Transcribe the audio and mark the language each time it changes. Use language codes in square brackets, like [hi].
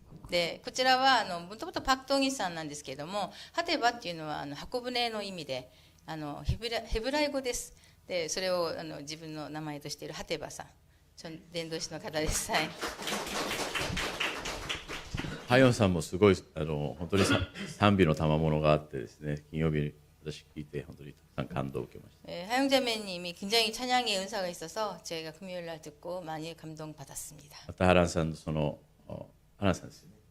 [ja] でこちらはもともとパクトギさんなんですけれども、ハテバっていうのは箱舟の意味でヘブライ語です。でそれを自分の名前としているハテバさん、伝道師の方です。はい。ハヨンさんもすごい本当に賛美の賜物があってですね、金曜日私聞いて本当にたくさん感動を受けました。 [ko] 하영자매님이 굉장히 찬양의 은사가 있어서 저희가 금요일 날 듣고 많이 감동받았습니다. [ja] またハランさんのハランさんです